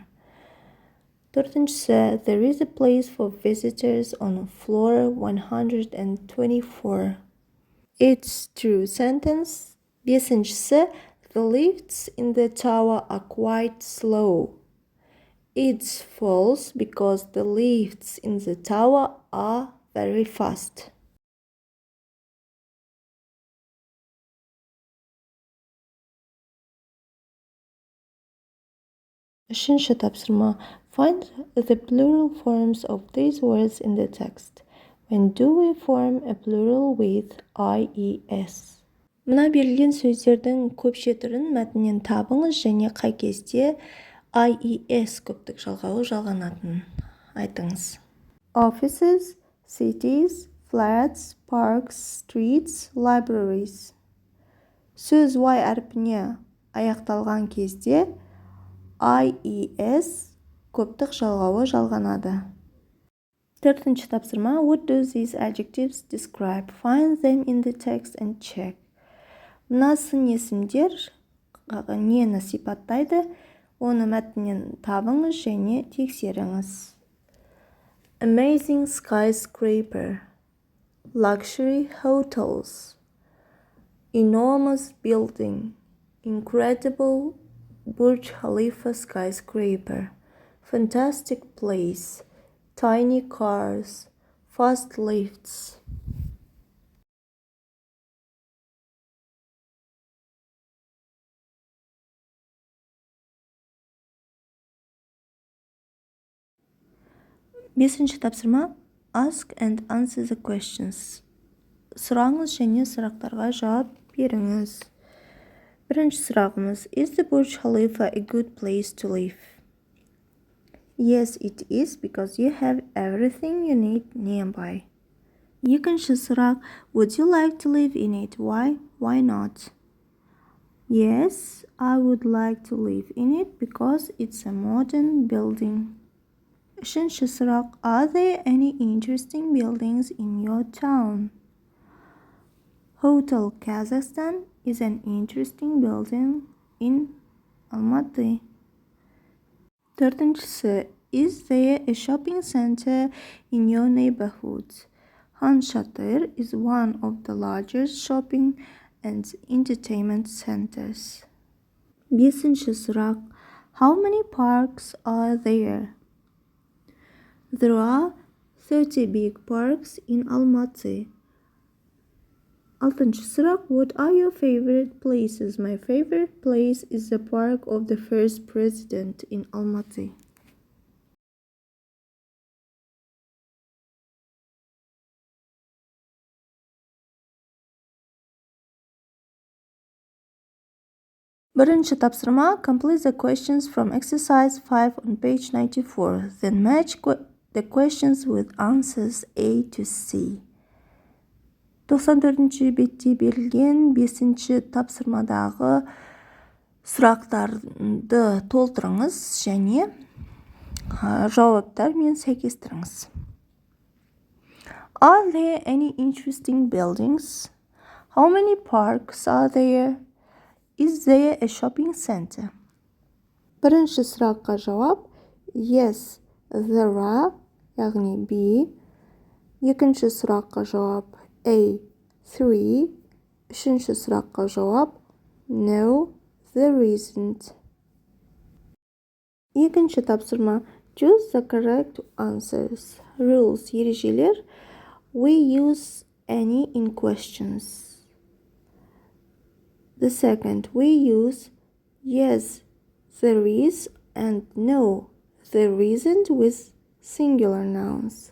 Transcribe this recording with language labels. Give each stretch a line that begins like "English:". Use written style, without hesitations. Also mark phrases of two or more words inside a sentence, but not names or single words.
English: Төртіншісі, there is a place for visitors on floor 124. It's true sentence. Бесіншісі, the lifts in the tower are quite slow. It's false because the lifts in the tower are very fast.
Kazakh: Үшінші тапсырма.
English: Find the plural forms of these words in the text. When do we form a plural with IES?
Kazakh: Мына берілген сөздердің көпше түрін мәтіннен табыңыз және қай кезде IES көптік жалғауы жалғанатынын айтыңыз.
English: Offices, cities, flats, parks, streets, libraries.
Kazakh: Сөз Y әрпіне аяқталған кезде IES көптік жалғауы жалғанады. Төртінші тапсырма.
English: What do these adjectives describe? Find them in the text and check.
Kazakh: Мына сын есімдер нені сипаттайды? Оны мәтіннен табыңыз және тексеріңіз.
English: Amazing skyscraper. Luxury hotels. Enormous building. Incredible Burj Khalifa skyscraper. Fantastic place. Tiny cars. Fast lifts.
Kazakh: Бесінші тапсырма.
English: Ask and answer the questions.
Kazakh: Сұраңыз және сұрақтарға жауап беріңіз. Бірінші сұрағымыз.
English: Is the Burj Khalifa a good place to live? Yes, it is because you have everything you need nearby.
Kazakh: Екінші сұрақ.
English: Would you like to live in it? Why? Why not? Yes, I would like to live in it because it's a modern building.
Kazakh: Үшінші сұрақ.
English: Are there any interesting buildings in your town? Hotel Kazakhstan is an interesting building in Almaty.
Kazakh: Төртіншісі.
English: Is there a shopping center in your neighborhood? Han Shatir is one of the largest shopping and entertainment centers.
Kazakh: Бесінші сұрақ.
English: How many parks are there? There are 30 big parks in Almaty.
Kazakh: Алтыншы сұрақ.
English: What are your favorite places? My favorite place is the park of the first president in Almaty.
Kazakh: Бірінші тапсырма.
English: Complete the questions from exercise 5 on page 94. Then match the questions with answers A to C.
Kazakh: 94-ші бетте берілген 5-ші тапсырмадағы сұрақтарды толтырыңыз және жауаптармен сәйкестіріңіз.
English: Are there any interesting buildings? How many parks are there? Is there a shopping center?
Kazakh: Бірінші сұраққа жауап
English: yes, there are,
Kazakh: яғни B. Екінші сұраққа жауап A, 3. Үшінші сұраққа жауап
English: no, there isn't.
Kazakh: Екінші тапсырма
English: choose the correct answers. Rules, ережелер. We use any in questions. The second, we use yes, there is and no, there isn't with singular nouns.